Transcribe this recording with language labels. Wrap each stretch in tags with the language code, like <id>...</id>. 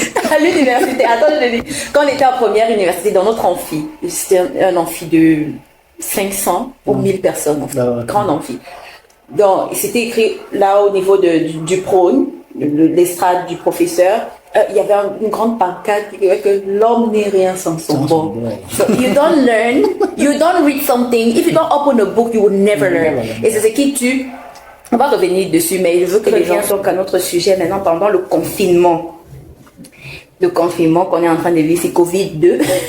<fr>À l'université, attends, je dis, quand on était en première université, dans notre amphi, c'était un amphi de 500 ou 1000 personnes, en fait, grand amphi. Donc, c'était écrit là au niveau du prône, l'estrade du professeur, il y avait une grande pancarte qui disait que l'homme n'est rien sans son bon.</fr> <en>So you don't learn, you don't read something. If you don't open a book, you will never learn.</en> <fr>Et c'est ce qui tue. On va revenir dessus, mais je veux que les gens soient qu'à notre sujet maintenant pendant le confinement. Le confinement qu'on est en train de vivre, c'est Covid-2.</fr>